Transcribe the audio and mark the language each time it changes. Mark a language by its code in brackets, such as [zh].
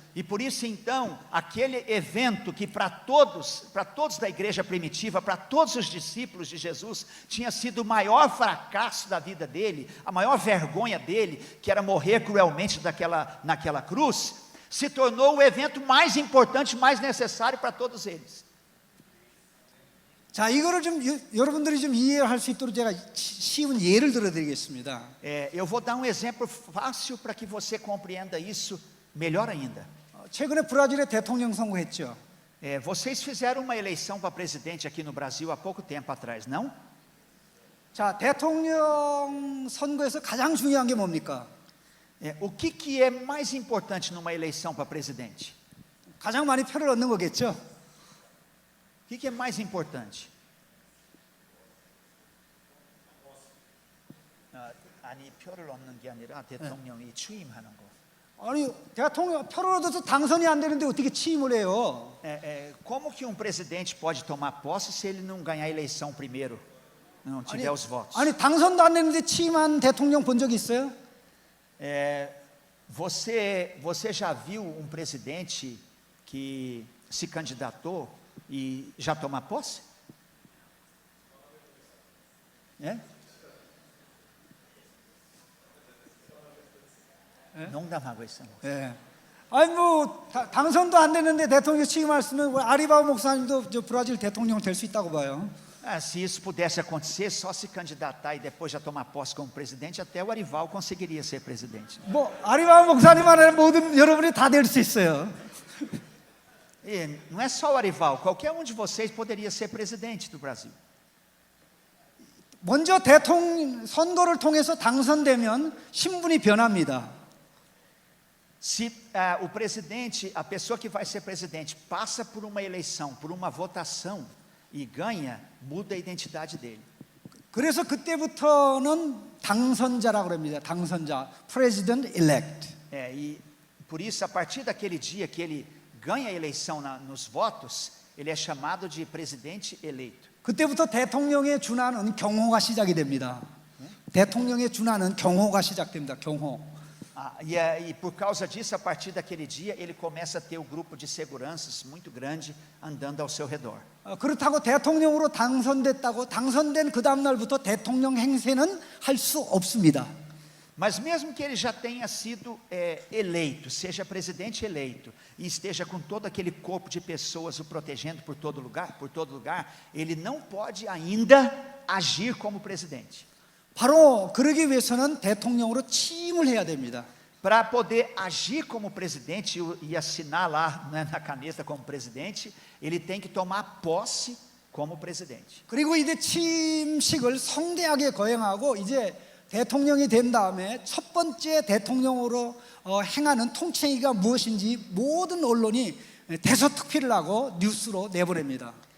[pt] E por isso então, aquele evento que para todos da igreja primitiva, para todos os discípulos de Jesus, tinha sido o maior fracasso da vida dele, a maior vergonha dele, que era morrer cruelmente naquela cruz, se tornou o evento mais importante, mais necessário para todos eles. [ko] 자, 이거를 좀 여러분들이 좀 이해할 수 있도록 제가 쉬운 예를 들어드리겠습니다. [pt] Eu vou dar um exemplo fácil para que você compreenda isso melhor ainda. [ko] 최근에 브라질에 대통령 선거했죠. [pt] Vocês fizeram uma eleição para presidente aqui no Brasil há pouco tempo atrás, não? [ko] 자, 대통령 선거에서 가장 중요한 게 뭡니까? [pt] O que é mais importante numa eleição para presidente? [ko] 가장 많이 표를 얻는 거겠죠. [pt] O que é mais importante? [ko] 아니 표를 얻는 게 아니라 대통령이 취임하는 거. 아니, 대통령 표를 얻어서 당선이 안 되는데 어떻게 취임을 해요? [pt] Como que um presidente pode tomar posse se ele não ganhar a eleição primeiro, não tiver os votos? [ko] 아니, 당선도 안 됐는데 취임한 대통령 본 적 있어요? [pt] Você já viu um presidente que se candidatou e já toma posse? Não dá água isso. [ko] 아니 뭐 당선도 안 됐는데 대통령 취임할 수 있는 아리바오 목사님도 저 브라질 대통령 될 수 있다고 봐요. [pt] Se isso pudesse acontecer, só se candidatar e depois já tomar posse como presidente, até o Arival conseguiria ser presidente. [ko] 뭐 아리바오 목사님 안에는 모든 여러분이 다 될 수 있어요. [pt] E não é só o Arival, qualquer um de vocês poderia ser presidente do Brasil. [ko] 먼저 대통령 선거를 통해서 당선되면 신분이 변합니다. [pt] Se o presidente, a pessoa que vai ser presidente, passa por uma eleição, por uma votação e ganha, muda a identidade dele. [ko] 그래서 그때부터는 당선자라고 합니다. 당선자, President Elect. [pt] E por isso, a partir daquele dia que ele ganha a eleição nos votos, ele é chamado de presidente eleito. [ko] 그때부터 대통령에 준하는 경호가 시작이 됩니다. 대통령에 준하는 경호가 시작됩니다. 경호. [pt] E por causa disso, a partir daquele dia, ele começa a ter o grupo de seguranças muito grande andando ao seu redor. [ko] 그렇다고 대통령으로 당선됐다고 당선된 그 다음 날부터 대통령 행세는 할 수 없습니다. [pt] Mas mesmo que ele já tenha sido eleito, seja presidente eleito, e esteja com todo aquele corpo de pessoas o protegendo por todo lugar, ele não pode ainda agir como presidente. [ko] 바로 그러기 위해서는 대통령으로 취임을 해야 됩니다. [pt] Para poder agir como presidente e assinar lá, né, na caneta como presidente, ele tem que tomar posse como presidente. [ko] 그리고 이제 취임식을 성대하게 거행하고 이제 대통령이 된 다음에 첫 번째 대통령으로 행하는 통치행위가 무엇인지 모든 언론이 대서특필을 하고 뉴스로 내보냅니다.